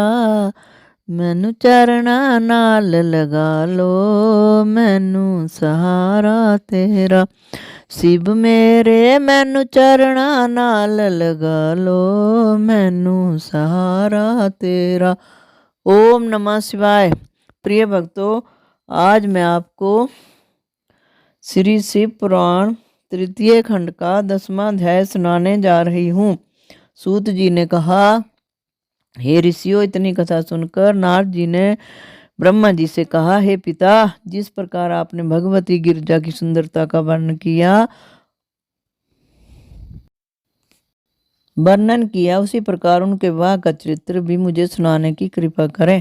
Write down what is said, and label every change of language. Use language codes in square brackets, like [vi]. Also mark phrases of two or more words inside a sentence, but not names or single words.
[pa] ਮੈਨੂੰ ਚਰਨਾਂ ਨਾਲ ਲਗਾ ਲੋ ਮੈਨੂੰ ਸਹਾਰਾ ਤੇਰਾ। ਸ਼ਿਵ ਮੇਰੇ ਮੈਨੂੰ ਚਰਨਾਂ ਨਾਲ ਲਗਾ ਲੋ ਮੈਨੂੰ ਸਹਾਰਾ ਤੇਰਾ। [sa] ओम नमः शिवाय। [hi] प्रिय भक्तों, आज मैं आपको श्री शिव पुराण तृतीय खंड का 10वां अध्याय सुनाने जा रही हूँ। सूत जी ने कहा, हे ऋषियों, इतनी कथा सुनकर नारद जी ने ब्रह्मा जी से कहा, हे पिता, जिस प्रकार आपने भगवती गिरजा की सुंदरता का वर्णन किया उसी प्रकार उनके विवाह का चरित्र भी मुझे सुनाने की कृपा करें।